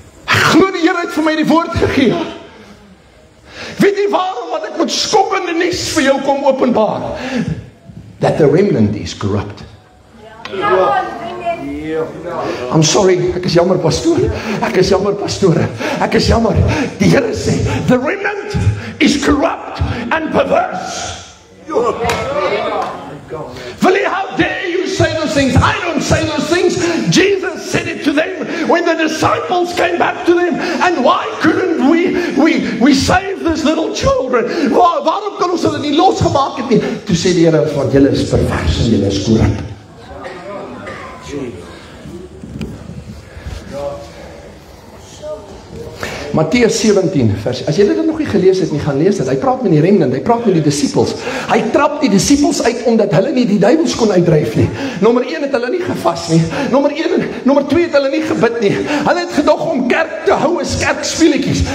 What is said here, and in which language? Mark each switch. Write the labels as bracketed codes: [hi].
[af] Ek glo die Here het vir my die woord gegee. Weet jy waarom wat ek met skokkende nuus vir jou kom openbaar? [en] That the remnant is corrupt. I'm sorry, [af] ek is jammer pastoor. Ek is jammer pastoor. Ek is jammer. Die Here sê, [en] the remnant is corrupt and perverse. Philly, how dare you say those things? I don't say those things. Jesus said it to them when the disciples came back to them. And why couldn't we save these little children? [af] Waarom kan ons hulle nie losgemaak het nie? Toe sê die Here, want julle is pervers en julle is corrupt. Matteus 17 vers, as jy dit nog nie gelees het nie, gaan lees dit. Hy praat met die remnant, hy praat met die disciples. Hy trap die disciples uit, omdat hulle nie die duivels kon uitdryf nie. Nommer 1 het hulle nie gevas nie. Nommer 2 het hulle nie gebid nie. Hulle het gedog om kerk te hou as kerkspeletjies.